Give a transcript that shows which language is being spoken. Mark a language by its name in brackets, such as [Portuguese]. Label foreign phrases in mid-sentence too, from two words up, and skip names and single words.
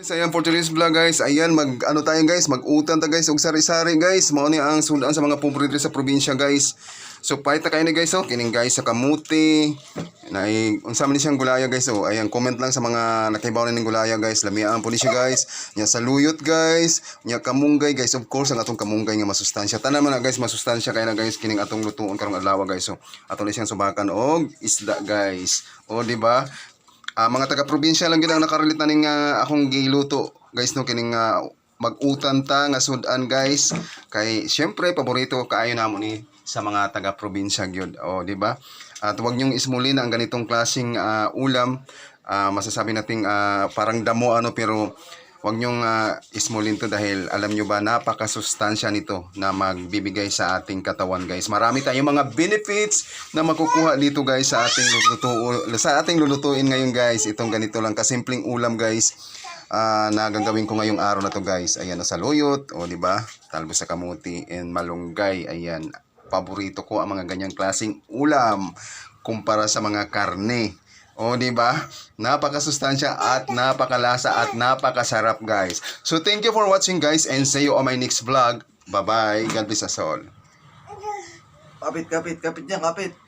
[Filipino] So ayan [English] for today's vlog [Filipino] guys, ayan ano tayo guys, [Cebuano] mag-utan ta guys og sari-sari guys, mao ni ang sudan sa mga pobre diri sa probinsya guys. So paita kayo ni guys kining guys sa kamuti. Unsa man ni siyang gulaya guys ayan comment lang sa mga nakibaw na ning gulaya guys, lamiaan po ni siya guys. Nya saluyot guys, nya kamunggay guys, of course ang atong kamunggay nga masustansya. Tanan man na guys masustansya kay na guys kining atong lutuon karong adlaw guys. So ato ni siyang subakan og isda guys. O di ba? Mga taga-probinsya lang gid ang nakarelate na ning akong giluto guys no kining mag-utan ta nga sudan guys kay syempre paborito kaayo namo ni sa mga taga-probinsya gyud o di ba [Filipino] at wag nyong ismulin ang ganitong klaseng ulam masasabi nating parang damo pero wag nyong ismulin to dahil alam nyo ba napakasustansya nito na magbibigay sa ating katawan guys. [Cebuano] Marami tayong mga benefits na makukuha dito guys sa ating lulutuin ngayon guys. Itong ganito lang kasimpleng ulam guys na gagawin ko ngayong araw na to guys. Ayan na saluyot o di ba? Talbos sa kamuti and malunggay. Ayan, paborito ko ang mga ganyang klaseng ulam kumpara sa mga karne. O di ba? Napakasustansya at napakalasa at napakasarap guys. [English] So thank you for watching guys and see you on my next vlog. Bye bye. God bless us all. [Cebuano] Kapit niya, kapit.